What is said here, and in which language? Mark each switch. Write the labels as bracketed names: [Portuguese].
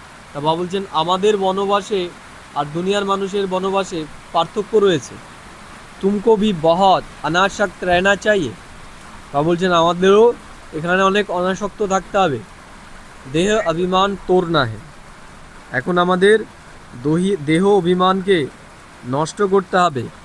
[Bangla] তা বাবা বলছেন আমাদের বনবাসে আর দুনিয়ার মানুষের বনবাসে পার্থক্য রয়েছে। [Hindi] तुमको भी बहुत अनासक्त रहना चाहिए। [Bangla] বাবা বলছেন আমাদেরও এখানে অনেক অনাসক্ত থাকতে হবে। [Hindi] দেহ অভিমান তোড়না है, [Bangla] এখন আমাদের দেহ অভিমানকে নষ্ট করতে হবে।